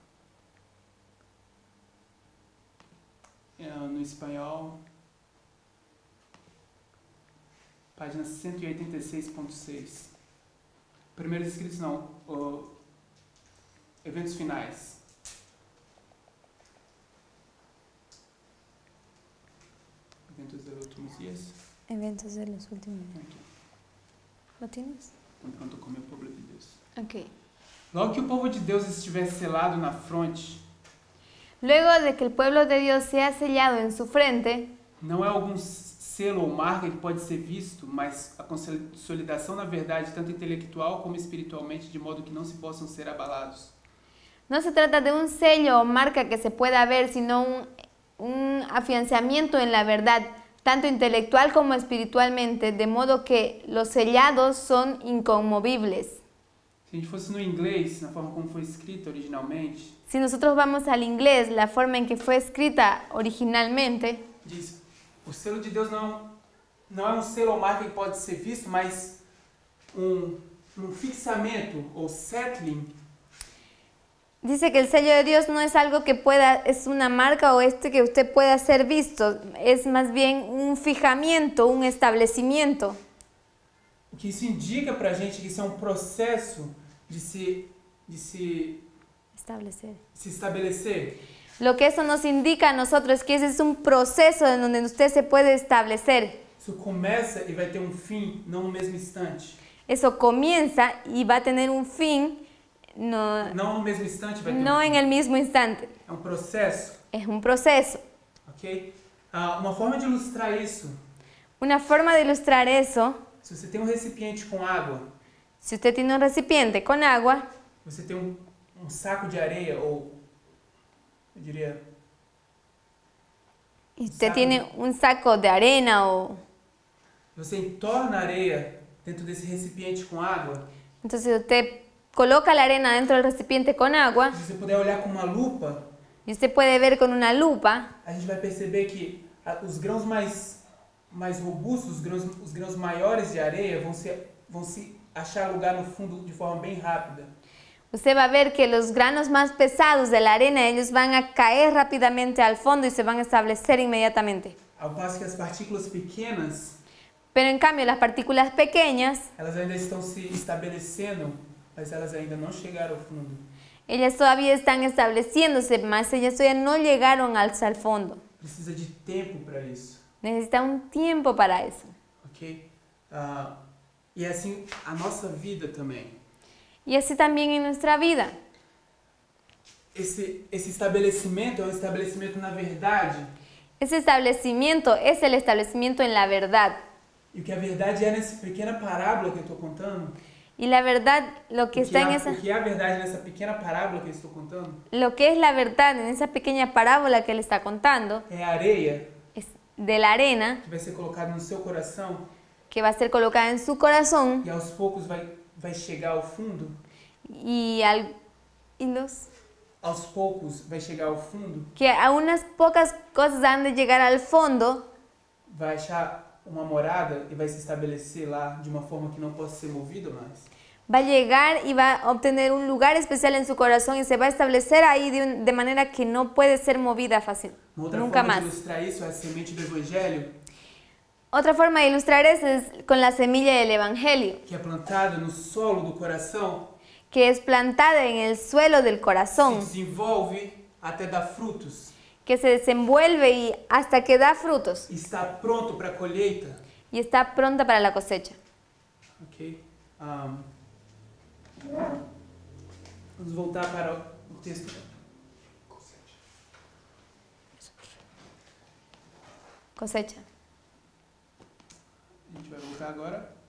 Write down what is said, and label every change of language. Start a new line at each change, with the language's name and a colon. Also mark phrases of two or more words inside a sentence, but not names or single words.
Portuguese: No espanhol, página 186.6. Primeiros Escritos não, eventos finais.
Spanish: Eventos de los últimos días. Eventos de los últimos días.
Portuguese: Aqui.
Spanish: ¿Lo tienes?
Portuguese: Enquanto come o povo de Deus. Ok. Logo que o povo de Deus estiver selado na fronte,
Spanish: Luego de que el pueblo de Dios sea sellado en su frente,
Portuguese: não é algum selo ou marca que pode ser visto, mas a consolidação na verdade, tanto intelectual como espiritualmente, de modo que não se possam ser abalados.
Spanish: no se trata de un sello o marca que se pueda ver, sino un afianzamiento en la verdad, tanto intelectual como espiritualmente, de modo que los sellados son inconmovibles.
Portuguese: Se a gente fosse no inglês, na forma como foi escrito originalmente,
Spanish: Si nosotros vamos al inglés, la forma en que fue escrita originalmente,
Portuguese: diz: o selo de Deus não é um selo ou marca que pode ser visto, mas um fixamento ou settling
Spanish: dice que el sello de Dios no es algo que es una marca o que usted pueda ser visto, es más bien un fijamiento, un establecimiento.
Portuguese: O que isso indica pra gente que isso é um processo de se estabelecer.
Spanish: Lo que eso nos indica a nosotros es que ese es un proceso en donde usted se puede establecer.
Portuguese: Isso começa e vai ter um fim, não no mesmo instante.
Spanish: Eso comienza y va a tener un fin,
Portuguese: Não no mesmo instante vai ter
Spanish: no
Portuguese: um
Spanish: en
Portuguese: fim.
Spanish: el mismo instante.
Portuguese: É um processo,
Spanish: Es un proceso. ok?
Portuguese: Uma forma de ilustrar isso,
Spanish: Una forma de ilustrar eso,
Portuguese: se você tem um recipiente com água,
Spanish: si usted tiene un recipiente con agua,
Portuguese: você tem um saco de areia ou, eu diria,
Spanish: y usted tiene un saco de arena
Portuguese: você entorna a areia dentro desse recipiente com água,
Spanish: entonces usted coloca la arena dentro del recipiente con agua
Portuguese: se você puder olhar com uma lupa,
Spanish: y usted puede ver con una lupa,
Portuguese: a gente vai perceber que os grãos mais robustos, os grãos maiores de areia vão se achar lugar no fundo de forma bem rápida.
Spanish: usted va a ver que los granos más pesados de la arena, ellos van a caer rápidamente al fondo y se van a establecer inmediatamente.
Portuguese: Ao passo que as partículas pequenas,
Spanish: Pero en cambio las partículas pequeñas,
Portuguese: elas ainda estão se estabelecendo, mas elas ainda não chegaram ao fundo.
Spanish: ellas todavía están estableciéndose, mas ellas todavía no llegaron hasta el fondo.
Portuguese: Precisa de tempo para isso,
Spanish: Necesita un tiempo para eso. ok?
Portuguese: E assim a nossa vida também.
Spanish: Y así también en nuestra vida.
Portuguese: Esse estabelecimento é um estabelecimento na verdade.
Spanish: Ese establecimiento es el establecimiento en la verdad.
Portuguese: E o que a verdade é nessa pequena parábola que eu estou contando,
Spanish: Y la verdad, lo que está en esa,
Portuguese: o que é a verdade nessa pequena parábola que eu estou contando,
Spanish: lo que es la verdad en esa pequeña parábola que él está contando,
Portuguese: é a areia
Spanish: es de la arena
Portuguese: que vai ser colocada no seu coração
Spanish: que va a ser colocada en su corazón
Portuguese: e aos poucos vai chegar ao fundo. Aos poucos vai chegar ao fundo.
Spanish: Que a unas pocas cosas han de llegar al fondo,
Portuguese: Vai achar uma morada e vai se estabelecer lá de uma forma que não possa ser movida mais.
Spanish: va a llegar y va a obtener un lugar especial en su corazón y se va a establecer ahí de manera que no puede ser movida fácil,
Portuguese: Uma outra
Spanish: nunca
Portuguese: forma
Spanish: más.
Portuguese: de ilustrar isso é a semente do Evangelho,
Spanish: Otra forma de ilustrar eso es con la semilla del Evangelio,
Portuguese: que é plantada no solo do coração,
Spanish: que es plantada en el suelo del
Portuguese: se
Spanish: corazón,
Portuguese: desenvolve até dar frutos,
Spanish: que se desenvuelve y hasta que da frutos
Portuguese: e está pronto para a colheita.
Spanish: y está pronta para la cosecha. Ok?
Portuguese: Vamos voltar para o texto.
Spanish: cosecha.
Portuguese: A gente vai voltar agora.